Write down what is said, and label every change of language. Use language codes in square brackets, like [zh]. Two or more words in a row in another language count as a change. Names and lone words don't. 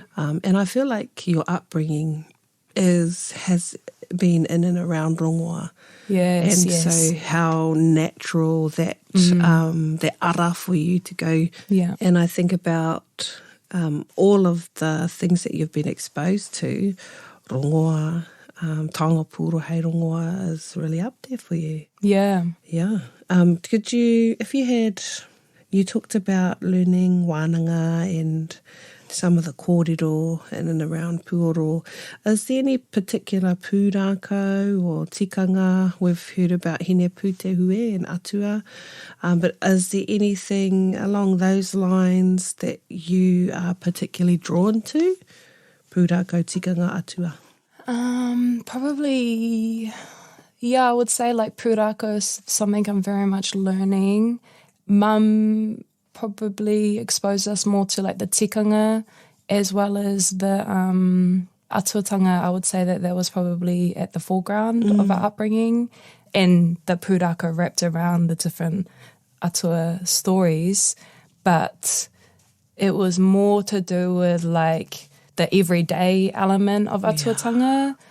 [en] And I feel like your upbringing has been in and around rongoa. Yes, and so how natural that ara for you to go. Yeah. And I think about all of the things that you've been exposed to, [mi] rongoa, Taonga Pūoro hei rongoa [en] is really up there for you. Yeah. Yeah. Could you, you talked about learning wānanga and some of the kōrero in and around Pūoro. Is there any particular pūrākau or tikanga? We've heard about hine pūtehue and atua, but is there anything along those lines that you are particularly drawn to? [mi] Pūrākau, tikanga, atua? [en] Probably, I would say like pūrākau is something I'm very much learning. Mum probably exposed us more to like the tikanga as well as the atuatanga. I would say that was probably at the foreground of our upbringing, and the pūrākau wrapped around the different atua stories, but it was more to do with like the everyday element of atuatanga.